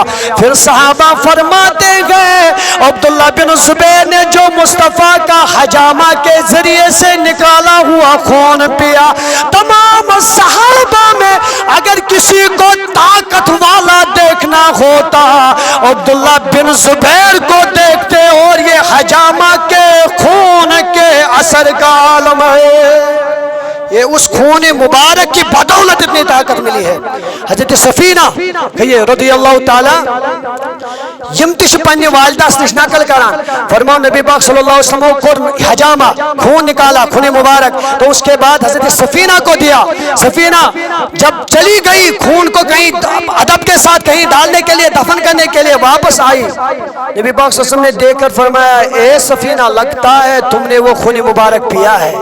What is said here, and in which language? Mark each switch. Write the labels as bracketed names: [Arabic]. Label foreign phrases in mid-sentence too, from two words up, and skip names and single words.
[Urdu] پھر صحابہ فرماتے گئے, عبداللہ بن زبیر نے جو مصطفیٰ کا حجامہ کے ذریعے سے نکالا ہوا خون پیا, تمام صحابہ میں اگر کسی کو طاقت والا دیکھنا ہوتا عبداللہ بن زبیر کو دیکھتے, اور یہ حجامہ کے خون کے اثر کا عالم ہے. یہ اس خون مبارک کی بدولت اتنی طاقت ملی ہے. [Kashmiri] حضرت سفینہ کہیے [Arabic] رضی اللہ تعالی [Kashmiri] یم تش پنی والدہ نش نقل کران, [Urdu] فرماؤ نبی پاک [Arabic] صلی اللہ علیہ وسلم [Urdu] کو حجامہ خون نکالا, خون مبارک, تو اس کے بعد حضرت سفینہ کو دیا. سفینہ جب چلی گئی خون کو کہیں ادب کے ساتھ کہیں ڈالنے کے لیے, دفن کرنے کے لیے واپس آئی, نبی پاک [Arabic] صلی اللہ علیہ وسلم [Urdu] نے دیکھ کر فرمایا, اے سفینہ لگتا ہے تم نے وہ خون مبارک پیا ہے.